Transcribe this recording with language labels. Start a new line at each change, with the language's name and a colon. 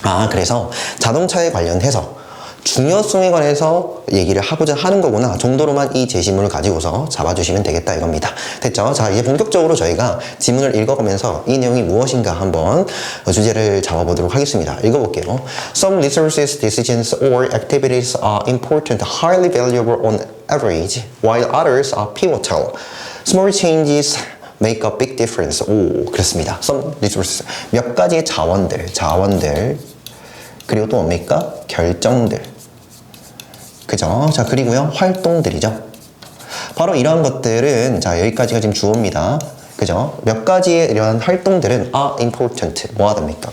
Korean: 그래서 자동차에 관련해서 중요성에 관해서 얘기를 하고자 하는 거구나 정도로만 이 제시문을 가지고서 잡아주시면 되겠다 이겁니다. 됐죠? 자 이제 본격적으로 저희가 지문을 읽어가면서 이 내용이 무엇인가 한번 주제를 잡아보도록 하겠습니다. 읽어볼게요.
English: Some resources, decisions, or activities are important, highly valuable on average, while others are pivotal. Small changes make a big difference.
Korean: 그렇습니다. Some resources, 몇 가지의 자원들 그리고 또 뭡니까? 결정들. 그죠? 자, 그리고요, 활동들이죠. 바로 이러한 것들은, 자, 여기까지가 지금 주어입니다. 그죠? 몇 가지의 이러한 활동들은 are important. 뭐 하답니까?